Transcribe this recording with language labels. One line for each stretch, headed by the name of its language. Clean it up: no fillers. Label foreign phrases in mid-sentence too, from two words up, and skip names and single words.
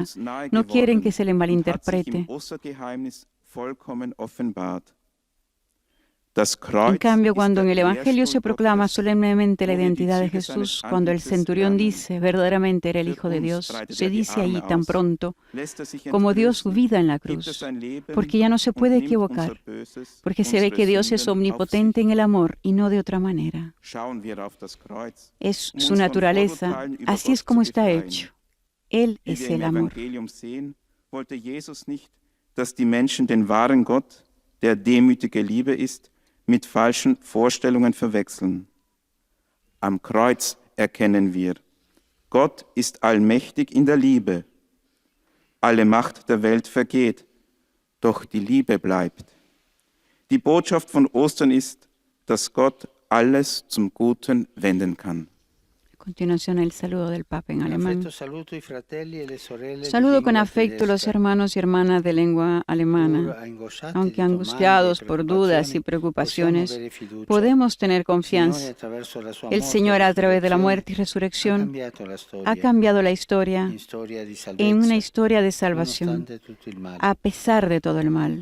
Spanish: No quieren que se le malinterprete. En cambio, cuando en el Evangelio se proclama solemnemente la identidad de Jesús, cuando el centurión dice verdaderamente era el Hijo de Dios, se dice ahí tan pronto como dio su vida en la cruz, porque ya no se puede equivocar, porque se ve que Dios es omnipotente en el amor y no de otra manera. Es su naturaleza, así es como está hecho. Él es el amor.
German: Mit falschen Vorstellungen verwechseln. Am Kreuz erkennen wir, Gott ist allmächtig in der Liebe. Alle Macht der Welt vergeht, doch die Liebe bleibt. Die Botschaft von Ostern ist, dass Gott alles zum Guten wenden kann.
Spanish: A continuación, el saludo del Papa en alemán. Saludo con afecto a los hermanos y hermanas de lengua alemana. Aunque angustiados por dudas y preocupaciones, podemos tener confianza. El Señor, a través de la muerte y resurrección, ha cambiado la historia en una historia de salvación, a pesar de todo el mal.